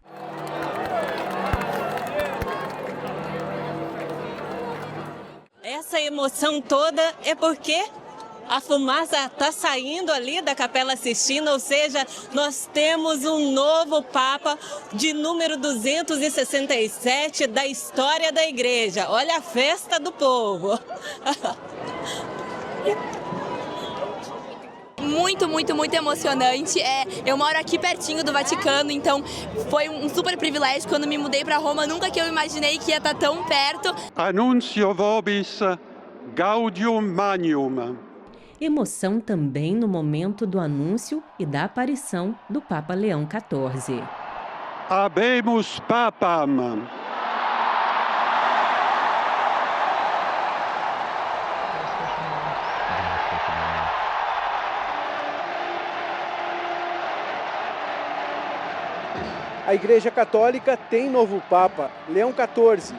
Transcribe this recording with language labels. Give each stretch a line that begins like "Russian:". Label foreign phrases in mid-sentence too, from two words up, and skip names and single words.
Portuguese: Essa emoção toda é porque a fumaça está saindo ali da Capela Sistina, ou seja, nós temos um novo Papa de número 267 da história da Igreja. Olha a festa do povo! Muito emocionante. Eu moro aqui pertinho do Vaticano, então foi um super privilégio. Quando me mudei para Roma, nunca que eu imaginei que ia estar tão perto.
Latin: Annuncio vobis gaudium magnum.
Portuguese: Emoção também no momento do anúncio e da aparição do Papa Leão XIV.
Latin: Habemus Papam.
Portuguese: A Igreja Católica tem novo Papa, Leão XIV.